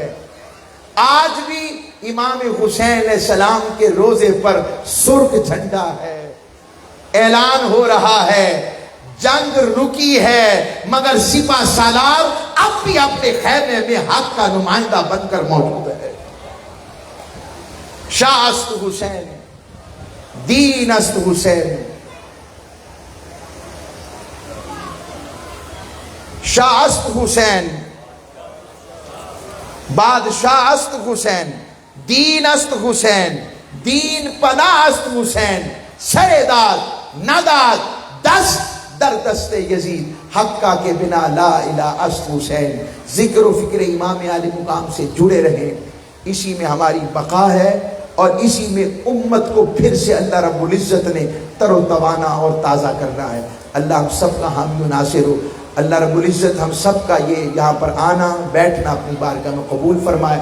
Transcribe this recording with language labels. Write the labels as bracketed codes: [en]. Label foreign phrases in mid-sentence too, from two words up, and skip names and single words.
[ur] آج بھی امام حسین علیہ السلام کے روزے پر سرخ جھنڈا ہے، اعلان ہو رہا ہے جنگ رکی ہے مگر سپہ سالار اب بھی اپنے خیمے میں حق کا نمائندہ بن کر موجود ہے. [fa] شاہ است حسین، دین است حسین، شاہ است حسین، بادشاہ است حسین، دین است حسین، دین پناہ است حسین، سر داد نداد دست در دست یزید، حقہ کے بنا لا الہ است حسین۔ [ur] ذکر و فکر امام عالی مقام سے جڑے رہیں، اسی میں ہماری بقا ہے، اور اسی میں امت کو پھر سے اللہ رب العزت نے تر و توانا اور تازہ کرنا ہے۔ اللہ ہم سب کا حامی و ناصر ہو۔ اللہ رب العزت ہم سب کا یہ یہاں پر آنا بیٹھنا اپنی بارگاہ میں قبول فرمائے۔